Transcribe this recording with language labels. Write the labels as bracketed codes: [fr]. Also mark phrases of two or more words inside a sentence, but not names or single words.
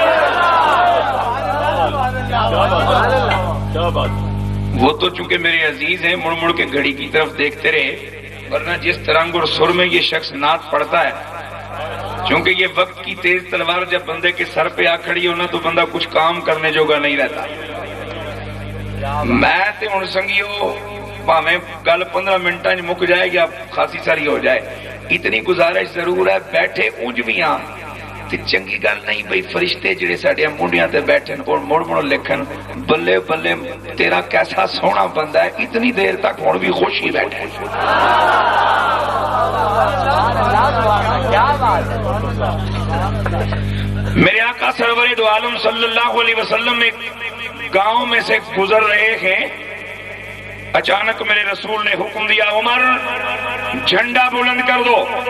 [ur] وہ تو چونکہ میرے عزیز ہیں مڑ مڑ کے گھڑی کی طرف دیکھتے رہے، ورنہ جس ترنگ اور سر میں یہ شخص نعت پڑھتا ہے، چونکہ یہ وقت کی تیز تلوار جب بندے کے سر پہ آ کھڑی ہونا تو بندہ کچھ کام کرنے جوگا نہیں رہتا۔ [pa] میں تے ہن سنگیو بھاویں گل 15 منٹاں وچ مک جائے یا خاصی ساری ہو جائے، [ur] اتنی گزارش ضرور ہے، [pa] بیٹھے اونج بھی ہاں تے چنگی گل نہیں بھئی فرشتے جڑے ساڈے منڈیاں تے بیٹھن اور مڑ لکھن بلے بلے تیرا کیسا سونا بندہ ہے، اتنی دیر تک ہن بھی خوش ہی بیٹھے۔ [ur] میرے آقا سرور دو عالم [ar] صلی اللہ علیہ وسلم [ur] ایک گاؤں میں سے گزر رہے ہیں، اچانک میرے رسول نے حکم دیا عمر جھنڈا بلند کر دو۔